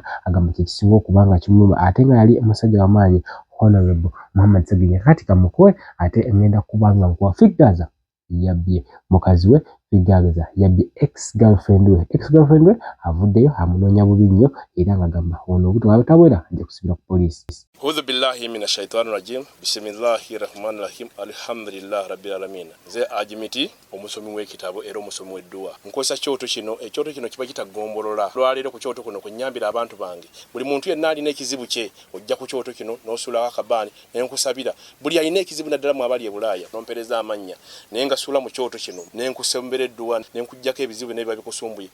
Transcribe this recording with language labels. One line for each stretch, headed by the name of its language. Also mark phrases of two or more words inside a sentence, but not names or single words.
Ganda: Agamba kyekisinga okuba nga kimuluma ate nga yali omusajja w'amaanyi Honorable Muhammad Ssegirinya kati kamukuwe ate ngenda kuba nga nkuwa figures yabbye mukazi we figures yabbye ex-girlfriend we avuddeyo amunoonya bubi nnyo era nga gamba ono obutwa abutabwera ajja kusibira ku poliisi.
Arabic: أعوذ بالله من الشيطان الرجيم. بسم الله الرحمن الرحيم. الحمد لله رب العالمين.
Ganda: Nze Ajimiti omusomi w'ekitabo era omusomi w'edduwa. Nkozesa kyoto kino ekyoto kino kiba kitagombolola. Lwaleero ku kyoto kuno kunyambira abantu bange. Buli muntu yenna alina ekizibu kye ojja ku kyoto kino n'osula akabaani ne nkusabira. Buli alina ekizibu naddala mu abali e Bulaaya nompereza amannya naye nga sula mu kyoto kino ne nkusembera edduwa ne nkujjako ebizibu ne biba bikusumbuye.